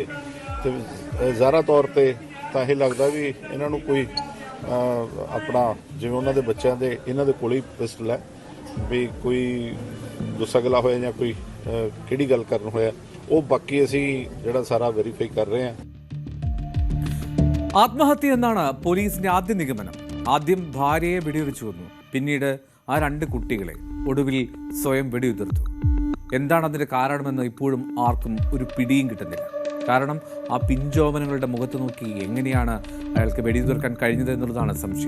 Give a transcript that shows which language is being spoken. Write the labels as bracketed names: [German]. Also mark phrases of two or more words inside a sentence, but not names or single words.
[Punjabi] ਤੇ ਜ਼ਾਹਰਾ ਤੌਰ ਤੇ ਤਾਂ ਇਹ ਲੱਗਦਾ ਵੀ ਇਹਨਾਂ ਨੂੰ ਕੋਈ ਆਪਣਾ ਜਿਵੇਂ ਉਹਨਾਂ ਦੇ ਬੱਚਿਆਂ ਦੇ ਇਹਨਾਂ ਦੇ ਕੋਲੇ ਹੀ ਪਿਸਟਲ ਹੈ ਵੀ ਕੋਈ ਗੁੱਸਾ ਗਿਲਾ ਹੋਇਆ ਜਾਂ ਕੋਈ ਕਿਹੜੀ ਗੱਲ ਕਰਨ ਹੋਇਆ, ਉਹ ਬਾਕੀ ਅਸੀਂ ਜਿਹੜਾ ਸਾਰਾ വെരിഫൈ ਕਰ ਰਹੇ ਹਾਂ। [Malayalam] ആത്മഹത്യ എന്നാണ് പോലീസിന്റെ ആദ്യ നിഗമനം. ആദ്യം ഭാര്യയെ വെടിവെച്ചു കൊന്നു, പിന്നീട് ആ 2 കുട്ടികളെ, ഒടുവിൽ സ്വയം വെടിയുതിർത്തു. എന്താണ് അതിന്റെ കാരണമെന്ന് ഇപ്പോഴും ആർക്കും ഒരു പിടിയും കിട്ടുന്നില്ല. കാരണം ആ പിഞ്ചോമനങ്ങളുടെ മുഖത്ത് നോക്കി എങ്ങനെയാണ് അയാൾക്ക് വെടിയുതിർക്കാൻ കഴിഞ്ഞത് എന്നുള്ളതാണ് സംശയം.